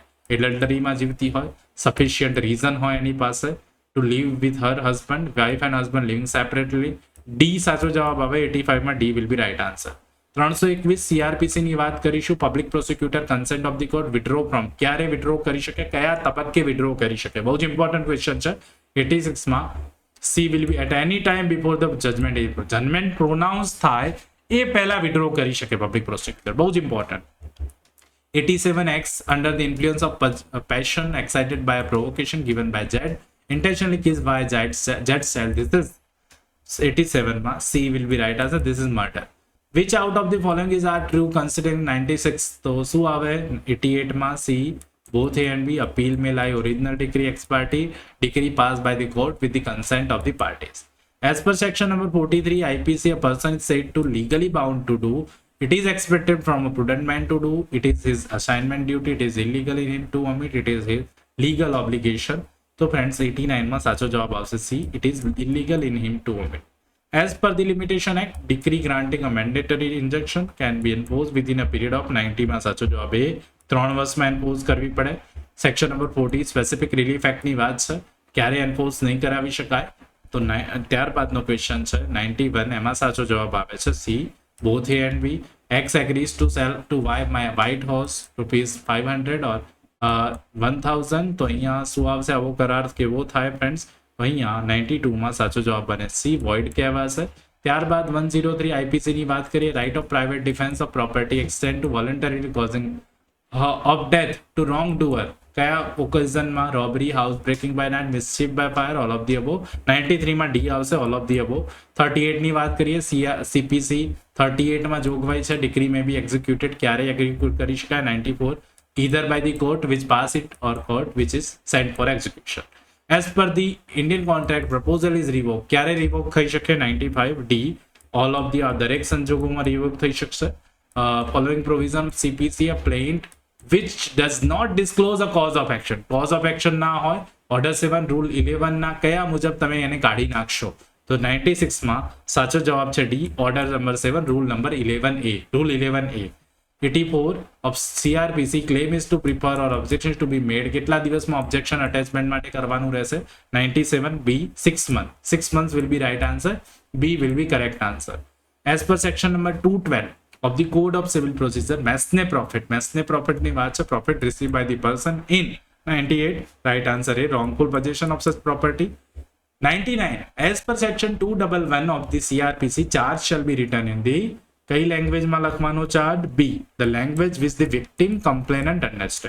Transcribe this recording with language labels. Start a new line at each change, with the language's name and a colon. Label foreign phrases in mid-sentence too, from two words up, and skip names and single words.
English: adulteryમાં
Gujarati: જીવતી હોય,
English: sufficient reason
Gujarati: હોય એની પાસે
English: to live with her husband, wife and husband living separately.
Gujarati: ડી સાચો જવાબ આવે. 85 માં
English: D will be right answer.
Gujarati: 321 CRPC ની વાત કરીશું.
English: public prosecutor consent of the court withdraw from.
Gujarati: ક્યારે વિડ્રો કરી શકે? કયા તબક્કે વિડ્રો કરી શકે? બહુ જ
English: important question
Gujarati: છે.
English: 86 માં C will be at any time before the judgment is judgment pronounce
Gujarati: થાય એ પહેલા વિડ્રો કરી શકે
English: public prosecutor.
Gujarati: બહુ જ ઇમ્પોર્ટન્ટ.
English: 87X under the influence of passion excited by a provocation given by Z intentionally kissed by Z cell. This is 87 માં C will be right answer. This is murder. Which out of the following is are true considering 96?
Gujarati: તો શું આવે? 88 માં C.
English: Both A and B. Appeal may lie original decree ex parte. Decree passed by the court with the consent of the parties. As per section number 43 IPC, a person is said to legally bound to do. It is expected from a prudent man to do. It is his assignment duty. It is illegal in him to omit. It is his legal obligation. So friends,
Gujarati: 89 માં સાચો જવાબ આવશે C.
English: It is illegal in him to omit. As per the Limitation Act, decree granting a mandatory injunction can be enforced within a period of 90
Gujarati: માં સાચો જવાબ એ 3 વર્ષમાં એન્ફોર્સ કરવી પડે.
English: section number
Gujarati: 40 સ્પેસિફિક રિલીફ એક્ટની વાત છે. ક્યારે એન્ફોર્સ નહીં કરાવી શકાય? તો ત્યારબાદનો ક્વેશ્ચન છે 91. એમાં સાચો જવાબ આવે છે C.
English: Both A and B. X agrees to sell to buy my white horse ₹500 or 1000.
Gujarati: તો અહીંયા શું આવશે? આવો કરાર કેવો થાય ફ્રેન્ડ્સ? અહીંયા 92 માં સાચો જવાબ બને C. વોઇડ કહેવાશે. ત્યારબાદ 103 IPC ની વાત કરીએ.
English: right of private defence of property extend to voluntarily causing of death to wrongdoer.
Gujarati: કયા ઓકેઝનમાં?
English: robbery, house breaking by night, mischief by fire, all of the above.
Gujarati: 93 માં ડી આવશે,
English: all of the above.
Gujarati: 38 ની વાત કરીએ. CPC 38 માં જોગવાઈ છે
English: decree may be executed.
Gujarati: ક્યારે એક્ઝિક્યુટ કરી શકાય? 94.
English: either by the court which pass it or court which is sent for execution. As per the Indian contract, proposal is revoked.
Gujarati: ક્યારે રિવોક થઈ શકે? 95. D.
English: all of the
Gujarati: દરેક સંજોગોમાં રિવોક થઈ શકશે.
English: Following provision CPC, a plaintiff which does not disclose a cause of action. Cause of action
Gujarati: ના હોય. Order 7 Rule 11 ના કયા મુજબ તમે એને કાઢી નાખશો? તો 96 માં સાચો જવાબ છે D.
English: Order number 7 Rule number 11A. Rule 11A. 84 of CRPC, claim is to prefer or objections to be made.
Gujarati: કેટલા દિવસમાં objection attachment માટે કરવાનું રહેશે? 97.
English: B. 6 months. 6 months will be right answer. B will be correct answer. As per section number 212 of the Code of Civil Procedure, mesne profit
Gujarati: ની વાત છે.
English: Profit received by the person in 98. Right answer is wrongful possession of such property. 99. As per section 211 of the CRPC, charge shall be written in the
Gujarati: કઈ લેંગ્વેજમાં લખવાનો ચાર્જ?
English: B. The language which the victim complainant understand.